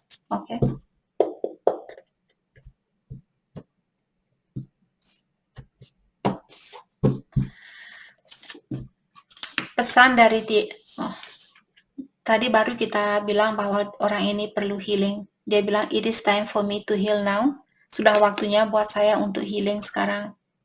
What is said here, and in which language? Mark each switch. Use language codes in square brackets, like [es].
[id] Oke. Pesan dari tadi baru kita bilang bahwa orang ini perlu healing. Dia bilang [en] it is time for me to heal now. [id] Sudah waktunya buat saya untuk healing sekarang.